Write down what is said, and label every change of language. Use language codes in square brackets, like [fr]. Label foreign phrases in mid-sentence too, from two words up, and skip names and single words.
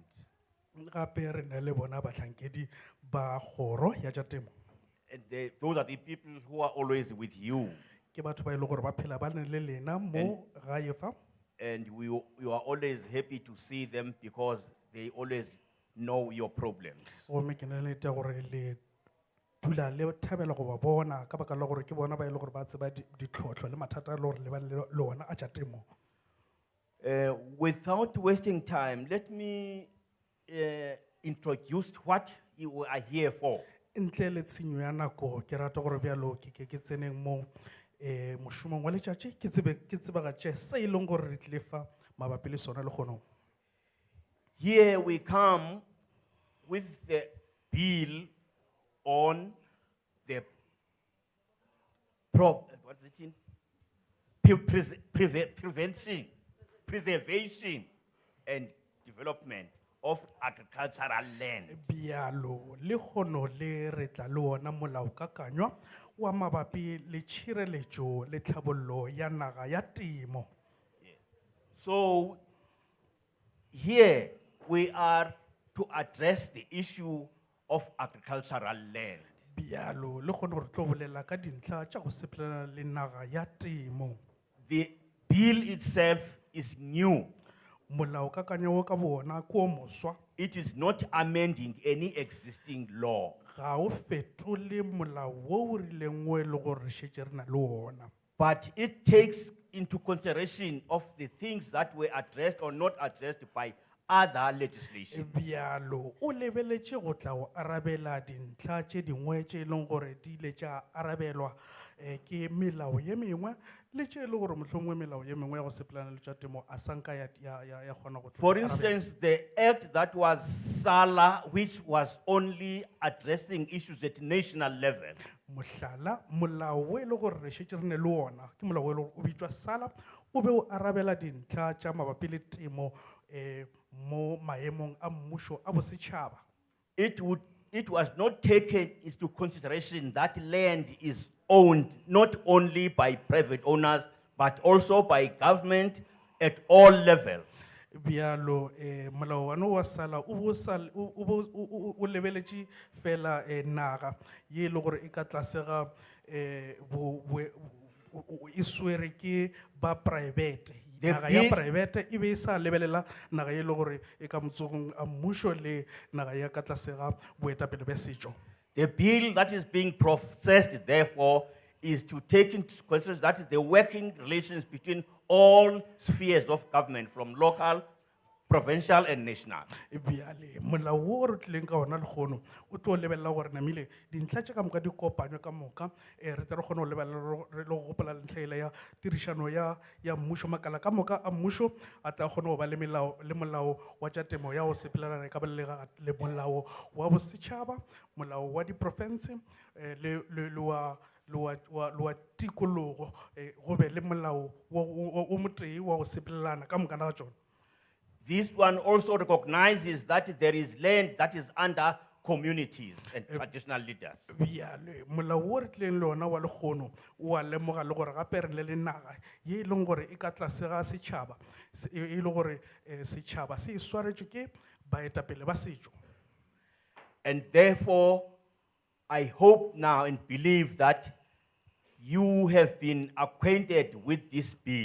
[nso] Gape re na le bona bahlankedi ba kgoro ya tša temo. [en] And those are the people who are always with you. [nso] Ke batho ba e le gore ba phela ba ne le lena mo gae fa. [en] And you are always happy to see them because they always know your problems. [nso] Gomme ke na le nnete ya gore le dula le thabela go ba bona ka baka la gore ke bona ba e le gore ba tseba ditlhotlho le mathata a le gore le ba le ona a tša temo. [en] Without wasting time, let me introduce what you are here for. [nso] Ntle le tshenyo ya nako ke rata gore bjalo ke tseneng mo mošomong wa letšatši ke tsebagatše se e leng gore re tlile fa mabapi le sona le kgono. [en] Here we come with the bill on the preservation and development of agricultural land. [nso] Bjalo le kgono le re tla le ona molaokakanywa wa mabapi le tšhireletšo le tlhabollo ya naga ya temo. [en] So here we are to address the issue of agricultural land. [nso] Bjalo le kgono re tlo bolela ka dintlha tša go sepelelana le naga ya temo. [en] The bill itself is new. [nso] Molaokakanywa wo ka bona ke o moswa. [en] It is not amending any existing law. [nso] Ga o fetole molao wo o rileng wo e le gore re šetše re na le ona. [en] But it takes into consideration of the things that were addressed or not addressed by other legislation. [nso] Bjalo o lebeletše go tla go arabela dintlha tše dingwe tše e leng gore di ile tša arabelwa ke melao ye mengwe le tše e le gore mohlomongwe melao ye mengwe ya go sepelana le tša temo a sanka ya kgona go. [en] For instance, the act that was SALA, which was only addressing issues at national level. [nso] Mohlala molao wo e le gore re šetše re ne le ona ke molao wo e le gore o bitšwa SALA o be o arabela dintlha tša mabapi le temo mo maemong a mmušo a bosetšhaba. [en] It was not taken into consideration that land is owned not only by private owners, but also by government at all levels. [nso] Bjalo molao wane wa SALA o lebeletše fela naga ye e le gore e ka tlase ga e swere ke ba private The naga ya bill- private e be e sa lebelela naga e le gore e ka motsogong a mmušo le naga ya ka tlase ga boetapele bja setšo. [en] The bill that is being processed, therefore, is to take into consideration that the working relations between all spheres of government, from local, provincial, and national. [nso] Bjale molao wo re tlileng ka ona lekgono o tlo lebelela gore namile dintlha tše ka moka di kopanywa ka moka re tle re kgone go lebelela re le go gopola ntlha ele ya tirišano ya mmušo makala ka moka a mmušo a tla kgone go ba le molao wa tša temo ya go sepelelana e ka balega le molao wa bosetšhaba molao wa diprofense le wa tikologo go be le molao o motee wa go sepelelana ka moka na ga tšona. [en] This one also recognizes that there is land that is under communities and traditional leaders. [nso] Bjale molao wo re tlileng le ona wa lekgono o a lemoga le gore gape re le le naga ye e leng gore e ka tlase ga setšhaba e le gore setšhaba se e swaretšwe ke baetapele ba setšo. [en] And therefore, I hope now and believe that you have been acquainted with this bill.